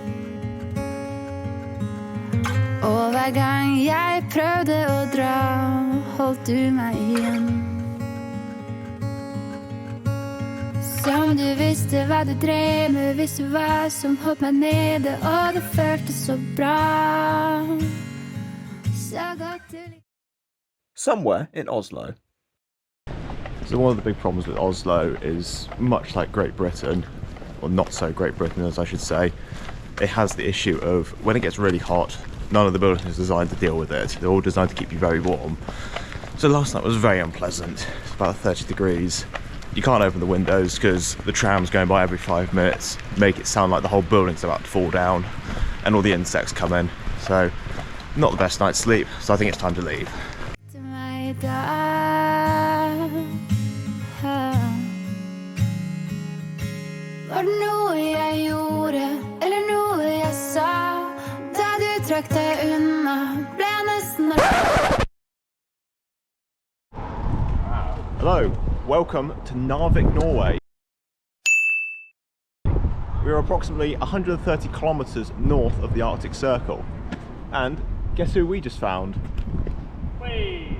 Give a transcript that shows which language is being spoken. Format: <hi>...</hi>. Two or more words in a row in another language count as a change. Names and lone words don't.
<no>Og hver gang jeg prøvde å dra, holdt du meg igjen.</no> <sv>Som du visste vad du drev med, visste vad som hoppade ned och det føltes så bra.</sv> <no>Så godt du...</no> <en>Somewhere in Oslo. So one of the big problems with Oslo is, much like Great Britain, or not so Great Britain as I should say, it has the issue of when it gets really hot, none of the buildings are designed to deal with it. They're all designed to keep you very warm. So last night was very unpleasant. It's about 30 degrees. You can't open the windows because the tram's going by every 5 minutes, make it sound like the whole building's about to fall down, and all the insects come in. So not the best night's sleep, so I think it's time to leave.</en> <no>Var det noe jeg gjorde, eller noe jeg sa, da du trakk deg unna, ble jeg nesten...</no> <en>Hello, welcome to Narvik, Norway. We are approximately 130 kilometers north of the Arctic Circle. And guess who we just found? Whee!</en>